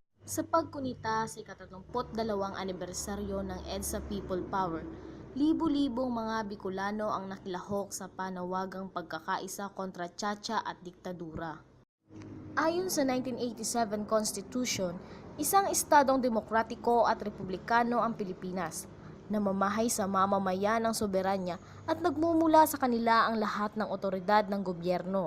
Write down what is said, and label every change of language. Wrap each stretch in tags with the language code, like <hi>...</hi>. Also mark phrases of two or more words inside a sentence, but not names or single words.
<tl>Sa pagkunita sa ika-32 anibersaryo ng EDSA People Power, libo-libong mga Bicolano ang nakilahok sa panawagang pagkakaisa kontra tiyatya at diktadura. Ayon sa 1987 Constitution, isang estadong demokratiko at republikano ang Pilipinas, namamahay sa mamamayan ng soberanya at nagmumula sa kanila ang lahat ng otoridad ng gobyerno.</tl>